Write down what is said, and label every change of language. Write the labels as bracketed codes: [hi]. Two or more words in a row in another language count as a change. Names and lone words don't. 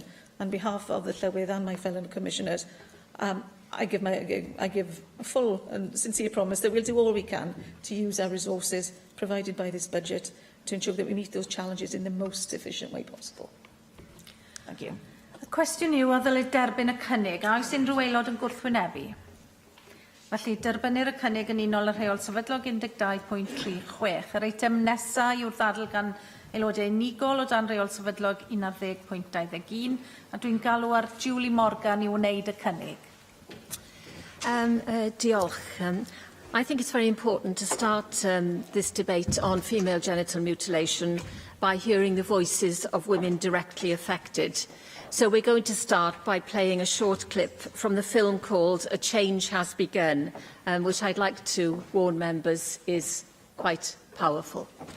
[en] On behalf of the Llywydd and my fellow commissioners, I give a full and sincere promise that we'll do all we can to use our resources provided by this budget to ensure that we meet those challenges in the most efficient way possible. Thank you. [cy] Y cwestiwn yw a ddylid derbyn y cynnig, a oes unrhyw aelod yn gwrthwynebu? Felly, derbynir y cynnig yn unol y rheol sefydlog 12.36. Yr eitem nesaf yw'r ddadl gan aelodau unigol o dan reol sefydlog 11.21, a dwi'n galw ar Julie Morgan i wneud y cynnig. Diolch. [en] I think it's very important to start this debate on female genital mutilation by hearing the voices of women directly affected. So we're going to start by playing a short clip from the film called A Change Has Begun, which I'd like to warn members is quite powerful.